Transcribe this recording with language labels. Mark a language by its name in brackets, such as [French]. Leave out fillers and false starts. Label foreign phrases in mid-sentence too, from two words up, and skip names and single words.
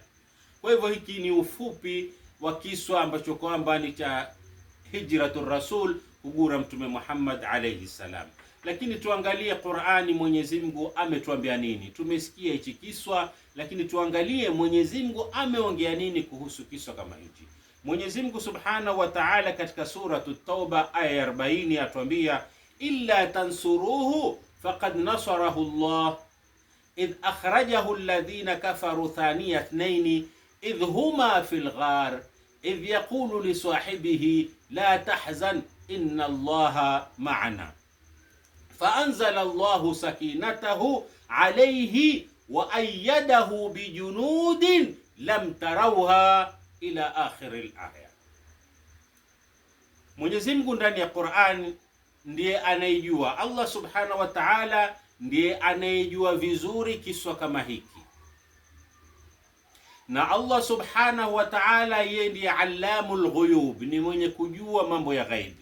[Swahili] Kwa hivyo hiki ni ufupi wa kiswa ambacho kwamba ni cha [Arabic] هجرة الرسول, [Swahili] kugura Mtume Muhammad [Arabic] عليه السلام. [Swahili] Lakini tuangalie Qur'ani, Mwenyezi Mungu ametuambia nini. Tumesikia hichi kiswa, lakini tuangalie Mwenyezi Mungu ameongea nini kuhusu kiswa kama hichi. Mwenyezi Mungu [Arabic] سبحانه وتعالى [Swahili] katika [Arabic] سورة التوبة [Swahili] aya 40 atuambia, [Arabic] إلا تنصروه فقد نصره الله إذ أخرجه الذين كفروا ثاني اثنين إذ هما في الغار إذ يقول لصاحبه لا تحزن إن الله معنا فأنزل الله سكينته عليه وأيده بجنود لم تروها إلى آخر الآية. [Swahili] Mwenyezi Mungu ndani ya Qur'an ndiye anayejua, Allah [Arabic] سبحانه وتعالى [Swahili] ndiye anayejua vizuri kiswa kama hiki, na Allah [Arabic] سبحانه وتعالى [Swahili] yeye ndiye [Arabic] علام الغيوب, [Swahili] ni mwenye kujua mambo ya ghaibi.